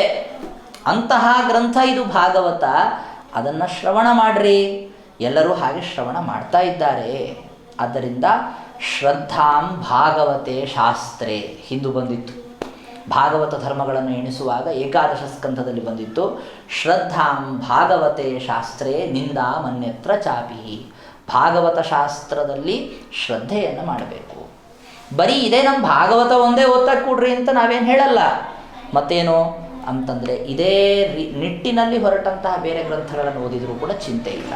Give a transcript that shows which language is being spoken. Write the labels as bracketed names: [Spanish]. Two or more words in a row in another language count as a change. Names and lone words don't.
[Kannada] ಅಂತಹ ಗ್ರಂಥ ಇದು ಭಾಗವತ. ಅದನ್ನು ಶ್ರವಣ ಮಾಡ್ರಿ. ಎಲ್ಲರೂ ಹಾಗೆ ಶ್ರವಣ ಮಾಡ್ತಾ ಇದ್ದಾರೆ. ಆದ್ದರಿಂದ [Sanskrit] ಶ್ರದ್ಧಾಂ ಭಾಗವತೆ ಶಾಸ್ತ್ರೇ [Kannada] ಹಿಂದೂ ಬಂದಿತ್ತು. ಭಾಗವತ ಧರ್ಮಗಳನ್ನು ಎಣಿಸುವಾಗ ಏಕಾದಶ ಸ್ಕಂಧದಲ್ಲಿ ಬಂದಿತ್ತು, [Sanskrit] ಶ್ರದ್ಧಾಂ ಭಾಗವತೆ ಶಾಸ್ತ್ರೇ ನಿಂದಾ ಮನ್ಯತ್ರ ಚಾಪಿ. [Kannada] ಭಾಗವತ ಶಾಸ್ತ್ರದಲ್ಲಿ ಶ್ರದ್ಧೆಯನ್ನು ಮಾಡಬೇಕು. ಬರೀ ಇದೇ ನಮ್ಮ ಭಾಗವತ ಒಂದೇ ಓದ್ತಾ ಕೂಡ್ರಿ ಅಂತ ನಾವೇನು ಹೇಳಲ್ಲ. ಮತ್ತೇನು ಅಂತಂದರೆ ಇದೇ ನಿಟ್ಟಿನಲ್ಲಿ ಹೊರಟಂತಹ ಬೇರೆ ಗ್ರಂಥಗಳನ್ನು ಓದಿದರೂ ಕೂಡ ಚಿಂತೆ ಇಲ್ಲ.